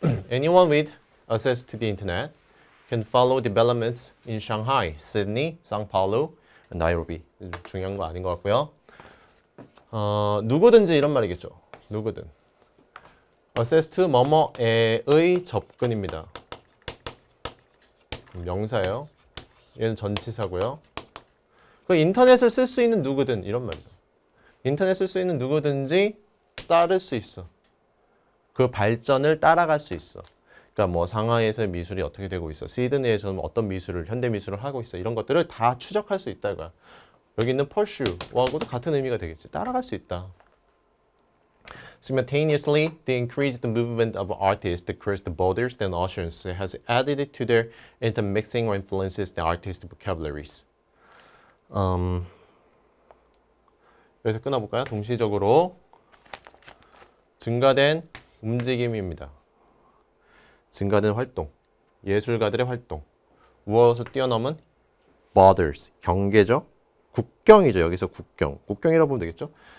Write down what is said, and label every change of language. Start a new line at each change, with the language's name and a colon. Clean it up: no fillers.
English: Anyone with access to the internet can follow developments in Shanghai, Sydney, São Paulo, and Nairobi.
Korean: 중요한 거 아닌 것 같고요. 누구든지 이런 말이겠죠. 누구든. access to 뭐뭐에의 접근입니다. 명사예요. 얘는 전치사고요. 그 인터넷을 쓸 수 있는 누구든 이런 말이죠. 인터넷 쓸 수 있는 누구든지 따를 수 있어. 그 발전을 따라갈 수 있어. 그러니까 뭐 상하이에서의 미술이 어떻게 되고 있어. 시드니에서는 어떤 미술을, 현대 미술을 하고 있어. 이런 것들을 다 추적할 수 있다 이거야. 여기 있는 pursue하고도 같은 의미가 되겠지. 따라갈 수 있다.
English: Simultaneously, the increased movement of artists across the borders and oceans has added to their intermixing or influences the artist vocabularies.
Korean: 여기서 끊어볼까요? 동시적으로 증가된 움직임입니다. 증가된 활동, 예술가들의 활동. 무엇을 뛰어넘은? borders, 경계죠. 국경이죠. 여기서 국경. 국경이라고 보면 되겠죠.